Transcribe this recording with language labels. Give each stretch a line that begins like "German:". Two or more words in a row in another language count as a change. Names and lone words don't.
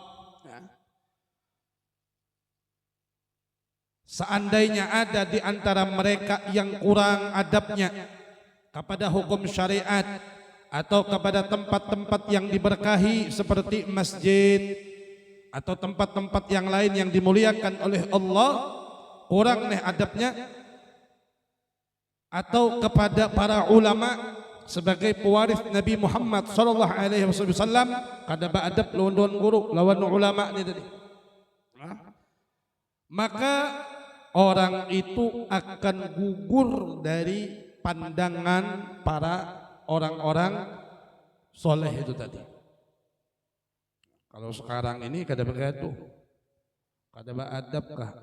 Indonesian: Seandainya ada di antara mereka yang kurang adabnya kepada hukum syariat atau kepada tempat-tempat yang diberkahi seperti masjid atau tempat-tempat yang lain yang dimuliakan oleh Allah, kurang nih adabnya, atau kepada para ulama sebagai pewaris Nabi Muhammad
Arabic: صلى الله عليه وسلم,
Banjar: kada beadab lawan guru, lawan ulama ni tadi.
Indonesian: Maka orang itu akan gugur dari pandangan para orang-orang soleh itu tadi.
Banjar: Kalau sekarang ini kada begitu, kada beradab kah?